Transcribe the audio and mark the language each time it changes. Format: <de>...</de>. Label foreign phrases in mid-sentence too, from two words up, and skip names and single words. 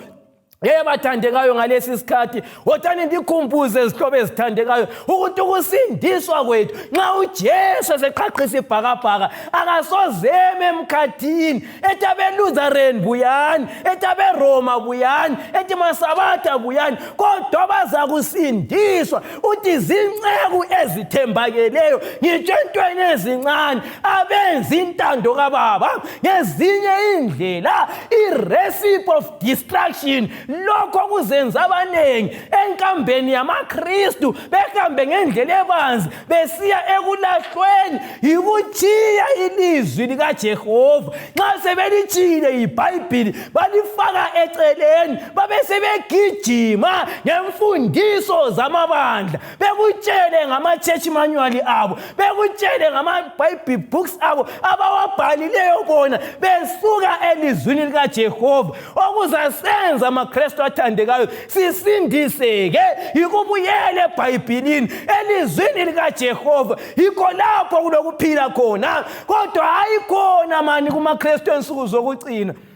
<nd>Bathandekayo, ngalesi sikhathi wothani ndikhumbuze izihlobo ezithandekayo ukuthi ukusindiswa kwethu nxa uJesu eseqhaqhisa ibhakabhaka akasozeme emkhathini ethi abeLutheran buyani, ethi abeRoma buyani, ethi maSabatha buyani, kodwa baza kusindiswa. Uthi zinceku ezithembakeleyo, ngitsho entweni ezincane, abenza intando kaBaba ngezinye indlela,</nd> <en>i-recipe of destruction.</en> <nd>Lokho kuzenza abanengi enkambeni yamaKristu behambe ngendlela ebanzi besiya ekulahlweni, yikutshiya ilizwi likaJehova. Nxa sebelitshile iBhayibhili balifaka eceleni, babe sebegijima ngemfundiso zamabandla, bekutshele ngama-</nd> <en>church manual</en> <nd>abo, bekutshele ngama-</nd> <en>Bible books</en> <nd>abo abawabhalileyo bona besuka elizwini likaJehova. Okuzasenza amaKristu kumaKristu athandekayo sisindiseke yikubuyela eBhayibhelini elizwini likaJehova yikho lapho kulokuphila khona kodwa hayikhona mani kumaKristu ensuku zokucina</nd>